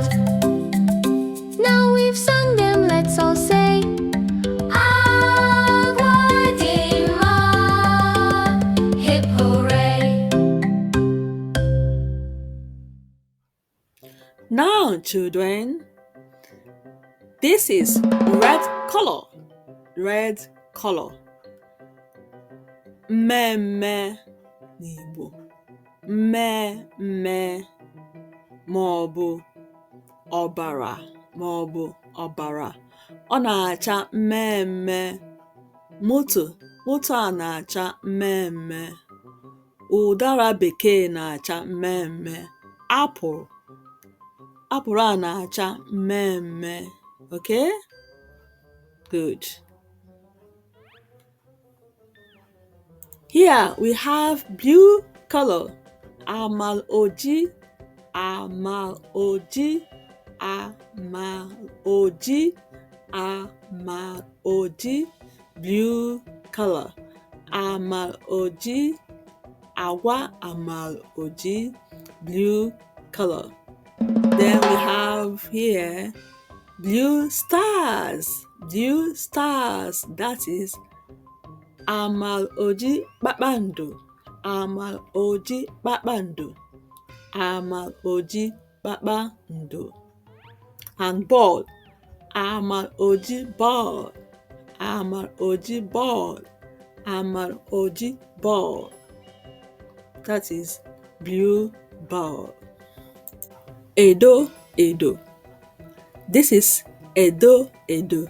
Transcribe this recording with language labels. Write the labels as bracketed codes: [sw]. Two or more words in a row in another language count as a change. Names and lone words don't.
[en] Now we've sung them, let's all say Agua Dima, hip hooray. Now, children, this is red color. Red color. [ig] Mmemme n'Igbo. Mmemme maọbụ ọbara maọbụ ọbara. Ọ na-acha mmemme. Moto a na-acha mmemme. Ụdara bekee na-acha mmemme. Apụl a na-acha mmemme. [en] Okay? Good. Here we have blue color. Ojii, blue color. [ig] Ojii, agwa Ojii, [en] blue color. Then we have here blue stars. That is [ig] Ojii kpakpando. Ojii kpakpando. [en] And ball. Ojii ball. Ojii ball. That is blue ball. [ig] Edo Edo. [en] This is [ig] Edo Edo.